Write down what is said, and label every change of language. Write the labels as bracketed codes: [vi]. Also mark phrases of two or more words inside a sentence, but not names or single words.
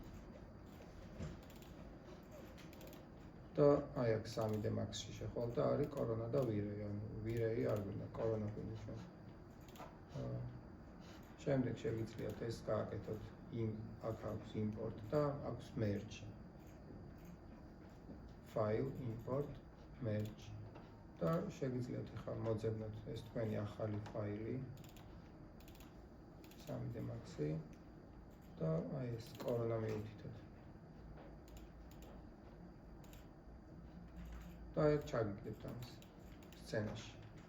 [ka] და აი აქ 3D Max-ში შეხვალ და არის კორონა და ვირეი, ანუ ვირეი არ გვინდა, კორონა გვინდა ჩვენ. შემდეგ შეგიძლიათ ეს გააკეთოთ აქ აქვს import და აქვს merge. [en] File, import, merge. [ka] და შეგიძლიათ ახლა მოძებნოთ ეს თქვენი ახალი ფაილი 3D Max-ი და აი ეს კორონა მიუთითოთ. და ჩაგიგდებთ ამას სცენაში.